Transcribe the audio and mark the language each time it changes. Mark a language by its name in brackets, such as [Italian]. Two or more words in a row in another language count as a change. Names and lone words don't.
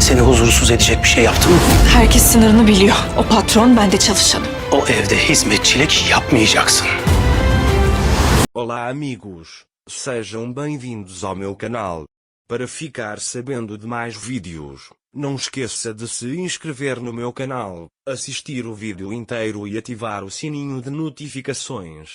[Turkish] Seni huzursuz edecek bir şey yaptım mı? Herkes sınırını biliyor. O patron, ben de çalışanım. O evde hizmetçilik yapmayacaksın. [Portuguese] Olá amigos, sejam bem-vindos ao meu canal. Para ficar sabendo de mais vídeos, não esqueça de se inscrever no meu canal, assistir o vídeo inteiro e ativar o sininho de notificações.